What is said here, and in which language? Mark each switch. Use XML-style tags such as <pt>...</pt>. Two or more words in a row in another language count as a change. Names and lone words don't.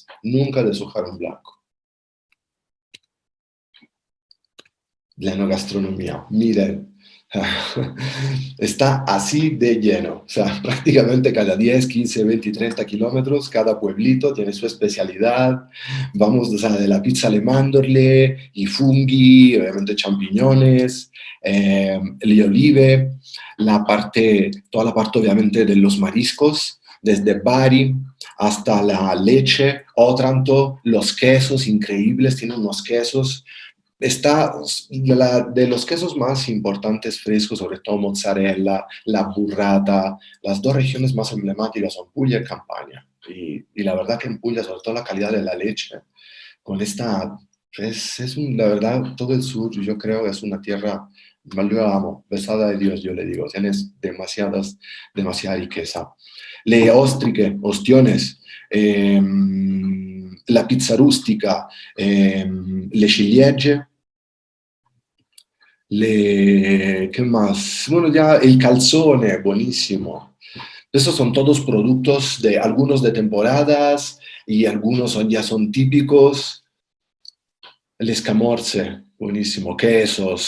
<es>Nunca deshojar un blanco. La enogastronomía, miren, está así de lleno. O sea, prácticamente cada 10, 15, 20, 30 kilómetros, cada pueblito tiene su especialidad. Vamos, o sea, de la</es> <it>pizza alle mandorle, i funghi,</it> <es>obviamente champiñones,</es> <it>le olive,</it> <es>toda la parte obviamente de los mariscos, desde Bari hasta la leche, Otranto, los quesos increíbles, tienen unos quesos está de los quesos más importantes frescos, sobre todo mozzarella, la burrata, las dos regiones más emblemáticas son Puglia y Campania. Y la verdad que en Puglia, sobre todo la calidad de la leche, con esta, la verdad, todo el sur yo creo que es una tierra, yo la amo, besada de Dios, yo le digo, tienes demasiada riqueza.</es> <it>Le ostriche, ostiones, la pizza rustica, le ciliegie,</it> <es>¿qué más? Bueno, ya el calzone, buenísimo. Esos son todos productos de algunos de temporadas y algunos ya son típicos. El escamorze, buenísimo, quesos.</es>